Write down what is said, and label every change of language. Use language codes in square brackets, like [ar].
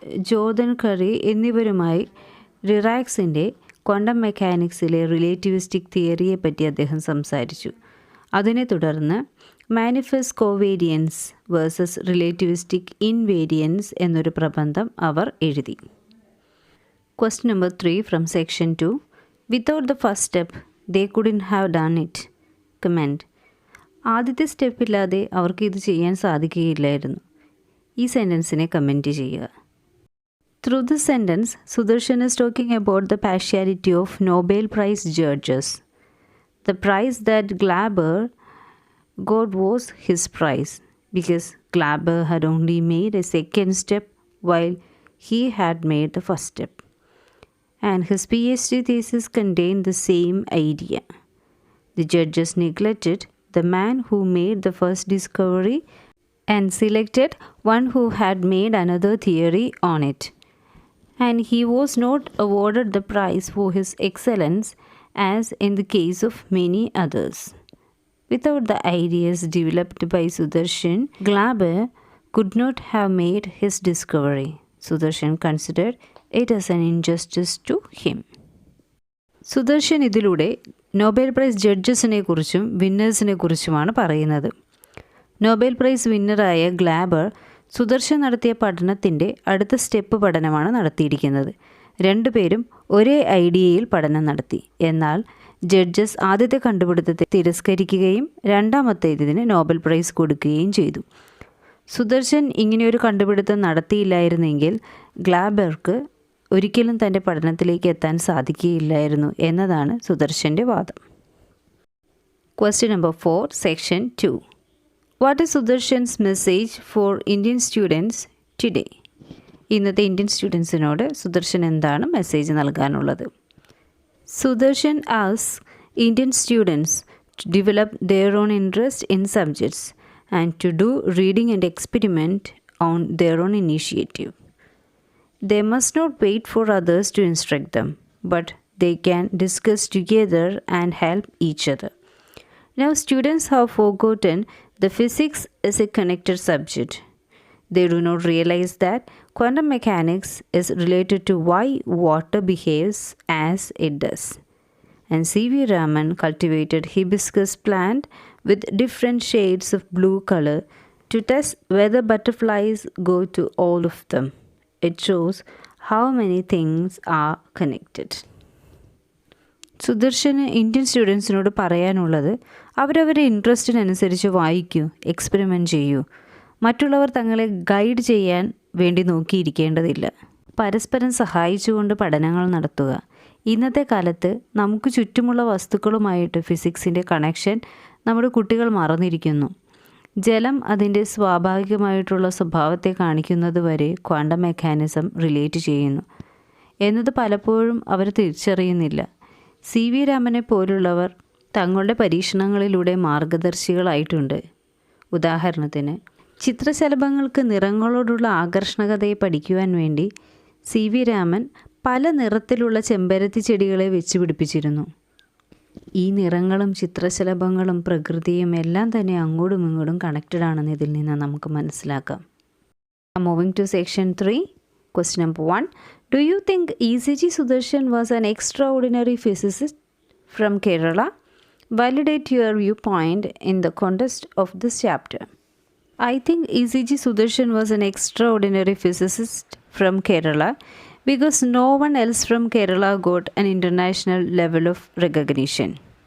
[ml] Jordan കറി എന്നിവരുമായി ഡിറാക്സിൻ്റെ quantum മെക്കാനിക്സിലെ relativistic തിയറിയെ പറ്റി അദ്ദേഹം സംസാരിച്ചു. അതിനെ തുടർന്ന് manifest covariance versus relativistic invariance എന്നൊരു പ്രബന്ധം അവർ എഴുതി. [en] Question number 3 from section 2. Without the first step, they couldn't have done it. Comment. [ml] ആദ്യത്തെ സ്റ്റെപ്പില്ലാതെ അവർക്ക് ഇത് ചെയ്യാൻ സാധിക്കുകയില്ലായിരുന്നു. ഈ സെൻറ്റൻസിനെ കമൻറ്റ് ചെയ്യുക. [en] Through this sentence, Sudarshan is talking about the partiality of Nobel Prize judges. The prize that Glaber got was his prize because Glaber had only made a second step while he had made the first step. And his PhD thesis contained the same idea. The judges neglected the man who made the first discovery and selected one who had made another theory on it. And he was not awarded the prize for his excellence as in the case of many others. Without the ideas developed by Sudarshan, Glaber could not have made his discovery. Sudarshan considered it as an injustice to him. [ml] Sudarshan ഇതിലൂടെ Nobel prize ജഡ്ജസിനെ കുറിച്ചും വിന്നേഴ്സിനെ കുറിച്ചുമാണ് പറയുന്നത്. Nobel prize വിന്നറായ ഗ്ലാബർ Sudarshan നടത്തിയ പഠനത്തിൻ്റെ അടുത്ത step പഠനമാണ് നടത്തിയിരിക്കുന്നത്. രണ്ടുപേരും ഒരേ ഐഡിയയിൽ പഠനം നടത്തി. എന്നാൽ ജഡ്ജസ് ആദ്യത്തെ കണ്ടുപിടുത്തത്തെ തിരസ്കരിക്കുകയും രണ്ടാമത്തേതിന് നോബൽ പ്രൈസ് കൊടുക്കുകയും ചെയ്തു. സുദർശൻ ഇങ്ങനെയൊരു കണ്ടുപിടുത്തം നടത്തിയില്ലായിരുന്നെങ്കിൽ ഗ്ലാബർക്ക് ഒരിക്കലും തൻ്റെ പഠനത്തിലേക്ക് എത്താൻ സാധിക്കുകയില്ലായിരുന്നു എന്നതാണ് സുദർശൻ്റെ വാദം. [en] Question number 4, section 2. What is Sudarshan's message for Indian students today? [ml] ഇന്നത്തെ ഇന്ത്യൻ സ്റ്റുഡൻസിനോട് സുദർശൻ എന്താണ് message നൽകാനുള്ളത്? [en] Sudarshan asks Indian students to develop their own interest in subjects and to do reading and experiment on their own initiative. They must not wait for others to instruct them, but they can discuss together and help each other. Now students have forgotten the physics is a connected subject. They do not realize that quantum mechanics is related to why water behaves as it does. And C.V. Raman cultivated hibiscus plant with different shades of blue color to test whether butterflies go to all of them. It shows how many things are connected. [ml] സുദർശന് Indian സ്റ്റുഡൻസിനോട് പറയാനുള്ളത് അവരവരുടെ ഇൻട്രസ്റ്റിനനുസരിച്ച് വായിക്കൂ, experiment ചെയ്യൂ. മറ്റുള്ളവർ തങ്ങളെ guide ചെയ്യാൻ വേണ്ടി നോക്കിയിരിക്കേണ്ടതില്ല. പരസ്പരം സഹായിച്ചുകൊണ്ട് പഠനങ്ങൾ നടത്തുക. ഇന്നത്തെ കാലത്ത് നമുക്ക് ചുറ്റുമുള്ള വസ്തുക്കളുമായിട്ട് ഫിസിക്സിൻ്റെ കണക്ഷൻ നമ്മുടെ കുട്ടികൾ മറന്നിരിക്കുന്നു. ജലം അതിൻ്റെ സ്വാഭാവികമായിട്ടുള്ള സ്വഭാവത്തെ കാണിക്കുന്നത് വരെ ക്വാണ്ടം മെക്കാനിസം റിലേറ്റ് ചെയ്യുന്നു എന്നത് പലപ്പോഴും അവർ തിരിച്ചറിയുന്നില്ല. C.V. രാമനെ പോലുള്ളവർ തങ്ങളുടെ പരീക്ഷണങ്ങളിലൂടെ മാർഗദർശികളായിട്ടുണ്ട്. ഉദാഹരണത്തിന് ചിത്രശലഭങ്ങൾക്ക് നിറങ്ങളോടുള്ള ആകർഷണീയതയെ പഠിക്കുവാൻ വേണ്ടി C.V. രാമൻ പല നിറത്തിലുള്ള ചെമ്പരത്തി ചെടികളെ വെച്ച് പിടിപ്പിച്ചിരുന്നു. ഈ നിറങ്ങളും ചിത്രശലഭങ്ങളും പ്രകൃതിയും എല്ലാം തന്നെ അങ്ങോട്ടും ഇങ്ങോട്ടും കണക്റ്റഡ് ആണെന്ന് ഇതിൽ നിന്ന് നമുക്ക് മനസ്സിലാക്കാം. [en] Moving to section 3. Question number 1. Do you think E.C.G. Sudarshan was an extraordinary physicist from Kerala? Validate your viewpoint in the context of this chapter. I think E.C.G. Sudarshan was an extraordinary physicist from Kerala because no one else from Kerala got an international level of recognition.